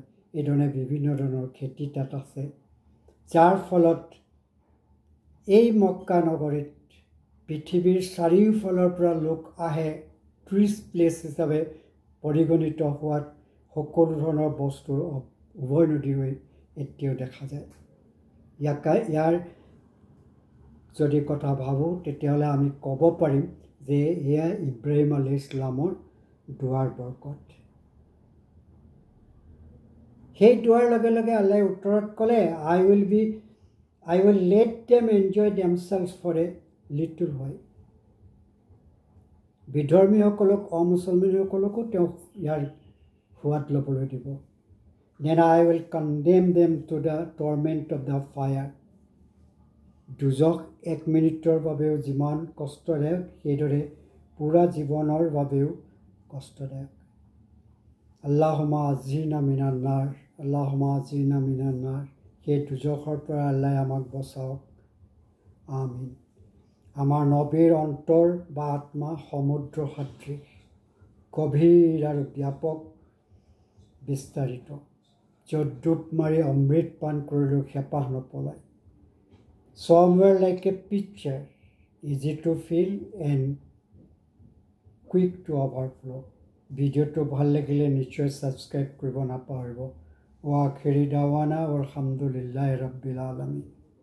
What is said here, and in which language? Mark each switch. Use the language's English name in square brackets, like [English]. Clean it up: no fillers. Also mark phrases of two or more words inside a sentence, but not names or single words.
[Assamese] এইধৰণে বিভিন্ন ধৰণৰ খেতি তাত আছে, যাৰ ফলত এই মক্কা নগৰীত পৃথিৱীৰ চাৰিওফালৰ পৰা লোক আহে টুৰিষ্ট প্লেচ হিচাপে পৰিগণিত হোৱাত সকলো ধৰণৰ বস্তুৰ উভৈনদী হৈ এতিয়াও দেখা যায়। ইয়াৰ যদি কথা ভাবোঁ তেতিয়াহ'লে আমি ক'ব পাৰিম যে এয়া ইব্ৰাহিম [Arabic] عليه السلام [Assamese] দোৱাৰ বৰকত। সেই দোৱাৰ লগে লগে আল্লাহে উত্তৰত ক'লে, [English] I will let them enjoy themselves for a little while. [Assamese] বিধৰ্মীসকলক, অমুছলমানীসকলকো তেওঁ ইয়াৰ সোৱাদ ল'বলৈ দিব। [English] Then I will condemn them to the torment of the fire. [Assamese] দুজখ 1 মিনিটৰ বাবেও যিমান কষ্টদায়ক, সেইদৰে পুৰা জীৱনৰ বাবেও কষ্টদায়ক। [Arabic] اللهم أجرنا من النار، اللهم أجرنا من النار. [Assamese] সেই দুজখৰ পৰা আল্লাহে আমাক বচাওক, আমিন। আমাৰ নবীৰ অন্তৰ বা আত্মা সমুদ্ৰ সদৃশ, গভীৰ আৰু ব্যাপক বিস্তাৰিত, য'ত ডুব মাৰি অমৃত পান কৰিলেও হেঁপাহ নপলায়। [English] Somewhere like a pitcher, easy to fill and quick to overflow. [Assamese] ভিডিঅ'টো ভাল লাগিলে নিশ্চয় ছাবস্ক্ৰাইব কৰিব নাপাহৰিব। [Arabic] وآخر دعوانا الحمد لله رب العالمين.